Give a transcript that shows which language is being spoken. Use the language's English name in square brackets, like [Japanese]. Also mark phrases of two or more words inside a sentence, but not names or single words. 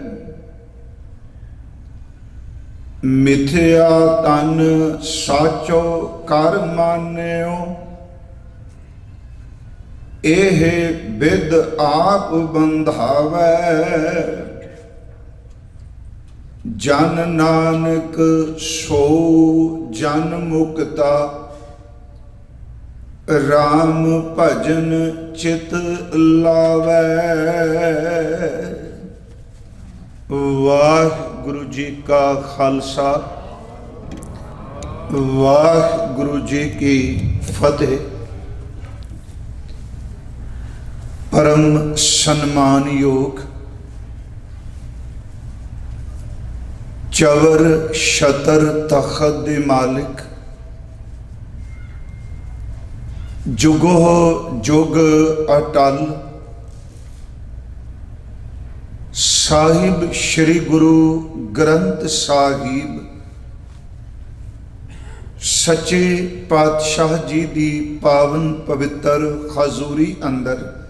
[Punjabi] ਮਿਥਿਆ ਤਨ ਸਾਚੋ ਕਰ ਮਾਨਿਓ, ਏਹ ਬਿਦ ਆਪ ਬੰਧਾਵੇ। ਜਨ ਨਾਨਕ ਸੋ ਜਨ ਮੁਕਤਾ, ਰਾਮ ਭਜਨ ਚਿਤ ਲਾਵੇ। ਵਾਹਿਗੁਰੂ ਜੀ ਕਾ ਖ਼ਾਲਸਾ, ਵਾਹਿਗੁਰੂ ਜੀ ਕੀ ਫ਼ਤਹਿ। ਪਰਮ ਸਨਮਾਨ ਯੋਗ ਚਵਰ ਸ਼ਤਰ ਤਖ਼ਤ ਦੇ ਮਾਲਿਕ, ਜੁਗੋ ਜੁਗ ਅਟੱਲ ਸਾਹਿਬ ਸ੍ਰੀ ਗੁਰੂ ਗ੍ਰੰਥ ਸਾਹਿਬ ਸੱਚੇ ਪਾਤਸ਼ਾਹ ਜੀ ਦੀ ਪਾਵਨ ਪਵਿੱਤਰ ਹਜ਼ੂਰੀ ਅੰਦਰ